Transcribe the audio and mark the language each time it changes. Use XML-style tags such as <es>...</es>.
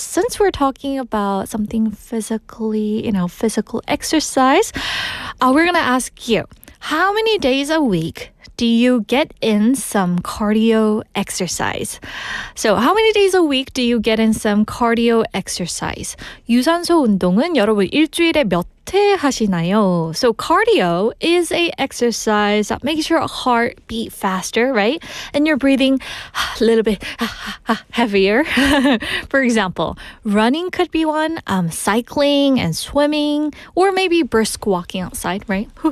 <en>Since we're talking about something physically, physical exercise, we're going to ask you, how many days a week do you get in some cardio exercise? So how many days a week do you get in some cardio exercise?</en> <ko>유산소 운동은 여러분 일주일에 몇 회 하시나요?</ko> <en>So cardio is a exercise that makes your heart beat faster, right? And you're breathing a little bit heavier. For example, running could be one, cycling and swimming, or maybe brisk walking outside, right?</en>